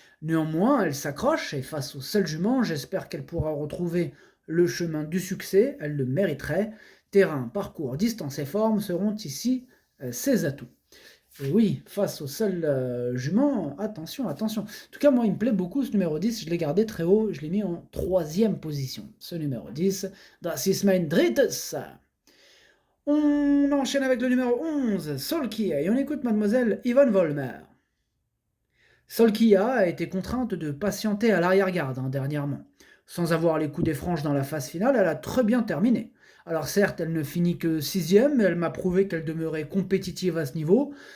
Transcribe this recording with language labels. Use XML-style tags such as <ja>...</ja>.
<fr>Néanmoins, elle s'accroche et face au seul jument, j'espère qu'elle pourra retrouver le chemin du succès, elle le mériterait. Terrain, parcours, distance et forme seront ici ses atouts. Et oui, face au seul jument, attention, attention. En tout cas, moi, il me plaît beaucoup ce numéro 10, je l'ai gardé très haut, je l'ai mis en 3e position. Ce numéro 10,</fr> <de>Das ist mein drittes.</de> <fr>On enchaîne avec le numéro 11, Solkia, et on écoute mademoiselle Yvonne Volmer. Solkia a été contrainte de patienter à l'arrière-garde, hein, dernièrement. Sans avoir les coups des franges dans la phase finale, elle a très bien terminé. Alors certes, elle ne finit que 6e, mais elle m'a prouvé qu'elle demeurait compétitive à ce niveau.</fr>